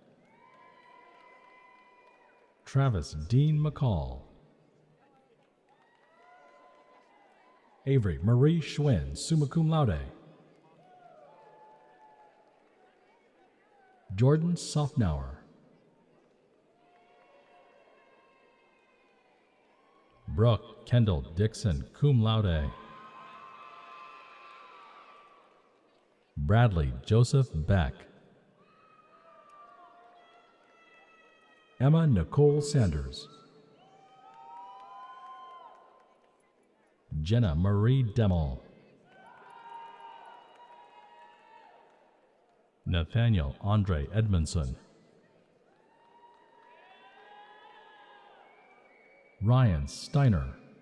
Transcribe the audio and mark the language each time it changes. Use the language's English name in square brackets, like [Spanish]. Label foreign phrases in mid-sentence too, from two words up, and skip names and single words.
[English] Travis Dean McCall, Avery Marie Schwinn, [Latin] summa cum laude, [English] Jordan Softnauer, Brooke Kendall Dixon, [Latin] cum laude, [English] Bradley Joseph Beck, Emma Nicole Sanders, Jenna Marie Demel, Nathaniel Andre Edmondson, Ryan Steiner,